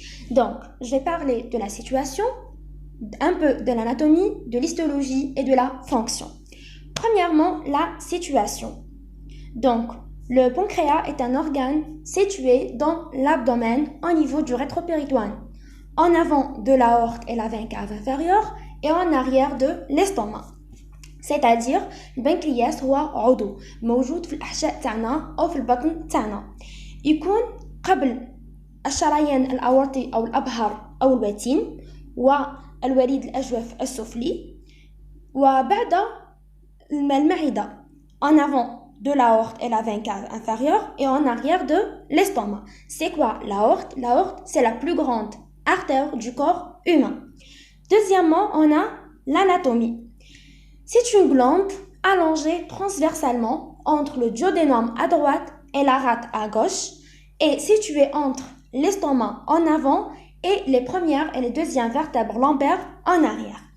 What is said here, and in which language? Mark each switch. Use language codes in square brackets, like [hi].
[fr] Donc, je vais parler de la situation, un peu de l'anatomie, de l'histologie et de la fonction. Premièrement, la situation. Donc, le pancréas est un organe situé dans l'abdomen au niveau du rétropéritoine, en avant de l'aorte et la veine cave inférieure et en arrière de l'estomac. C'est-à-dire [ar] البنكرياس هو عضو موجود في الأحشاء تاعنا أو في البطن تاعنا، يكون قبل الشريان الأورطي أو الأبهر أو الوتين والوريد الأجوف السفلي، وبعد المعدة [fr] en avant de l'aorte et la veine cave inférieure et en arrière de l'estomac. C'est quoi l'aorte? L'aorte, c'est la plus grande artère du corps humain. Deuxièmement, on a l'anatomie. C'est une glande allongée transversalement entre le duodénum à droite et la rate à gauche et située entre l'estomac en avant et les premières et les deuxièmes vertèbres lombaires en arrière.